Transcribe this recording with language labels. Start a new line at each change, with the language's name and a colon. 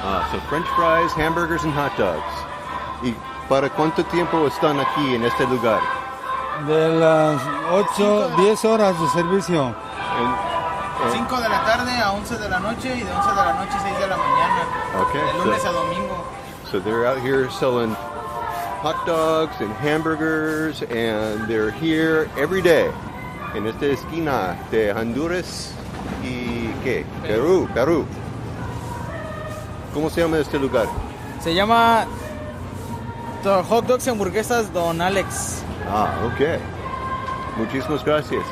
English: So French fries, hamburgers and hot dogs.
Spanish: ¿Y para cuánto tiempo están aquí en este lugar? De las 10 horas de servicio. 5 de la tarde a 11 de la noche y de 11 de la noche a 6 de la mañana. Okay. De lunes a domingo.
English: So they're out here selling hot dogs and hamburgers, and they're here every day.
Spanish: En esta esquina de Honduras y ¿qué? Perú. ¿Cómo se llama este lugar? Se llama Hot Dogs y Hamburguesas Don Alex. Ok. Muchísimas gracias.